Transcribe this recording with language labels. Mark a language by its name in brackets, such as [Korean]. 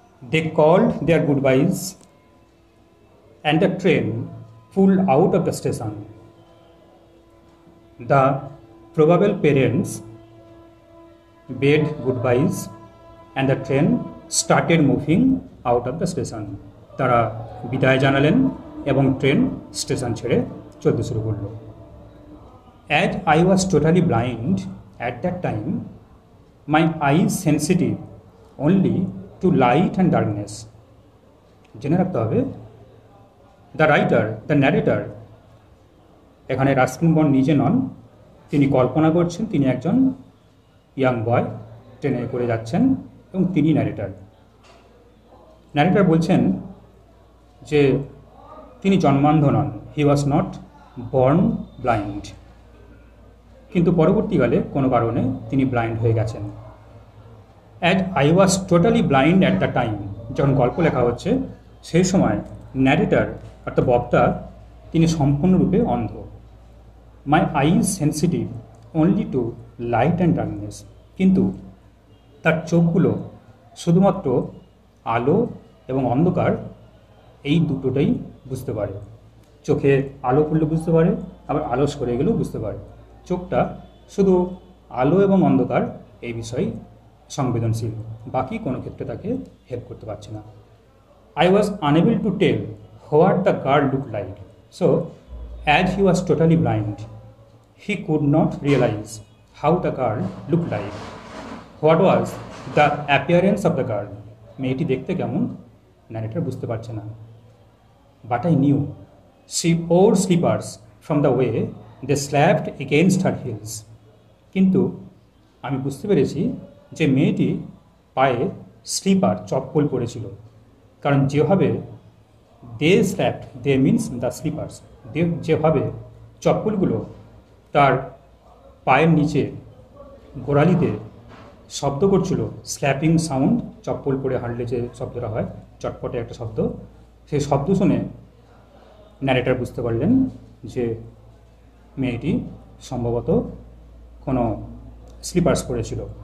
[English] They called their goodbyes and the train pulled out of the station. The probable parents bade goodbyes and the train started moving out of the station. [Bangla] তারা বিদায় জানালেন এবং train station ছেড়ে চলতে শুরু করলো। [English] As I was totally blind at that time, my eyes sensitive only to light and darkness. [Bangla] জেনে রাখতে হবে দ্য রাইটার, দ্য ন্যারেটার, এখানে রাস্কিন বন্ড নিজে নন, তিনি কল্পনা করছেন তিনি একজন ইয়াং বয় ট্রেনে করে যাচ্ছেন এবং তিনি ন্যারেটার। ন্যারেটার বলছেন যে তিনি জন্মান্ধ নন, [English] he was not born blind, [Bangla] কিন্তু পরবর্তীকালে কোনো কারণে তিনি ব্লাইন্ড হয়ে গেছেন। [English] as I was totally blind at the time, [Bangla] যখন গল্প লেখা হচ্ছে সেই সময় ন্যারেটার অর্থাৎ বক্তা তিনি সম্পূর্ণরূপে অন্ধ। [English] my eyes sensitive only to light and darkness, [Bangla] কিন্তু তার চোখগুলো শুধুমাত্র আলো এবং অন্ধকার এই দুটোটাই বুঝতে পারে। চোখে আলো পড়লে বুঝতে পারে, আবার আলো সরে গেলেও বুঝতে পারে। চোখটা শুধু আলো এবং অন্ধকার এই বিষয়ে সংবেদনশীল, বাকি কোনো ক্ষেত্রে তাকে হেল্প করতে পারছে না। [English] I was unable to tell what the girl looked like, so as he was totally blind, he could not realize how the girl looked like. What was the appearance of the girl? [Bangla] মেয়েটি দেখতে কেমন narrator বুঝতে পারছে না। [English] But I knew she wore slippers from the way they slapped against her heels. [Bangla] কিন্তু আমি বুঝতে পেরেছি যে মেয়েটি পায়ে স্লিপার, চপ্পল পরেছিল, কারণ যেভাবে [English] they slapped, they means the slippers, [Bangla] যেভাবে চপ্পলগুলো তার পায়ের নিচে গোড়ালিতে শব্দ করছিল, স্ল্যাপিং সাউন্ড, চপ্পল পরে হাঁটলে যে শব্দটা হয় চটপটে একটা শব্দ, সেই শব্দ শুনে ন্যারেটার বুঝতে পারলেন যে মেয়েটি সম্ভবত কোনো স্লিপার্স পরেছিল।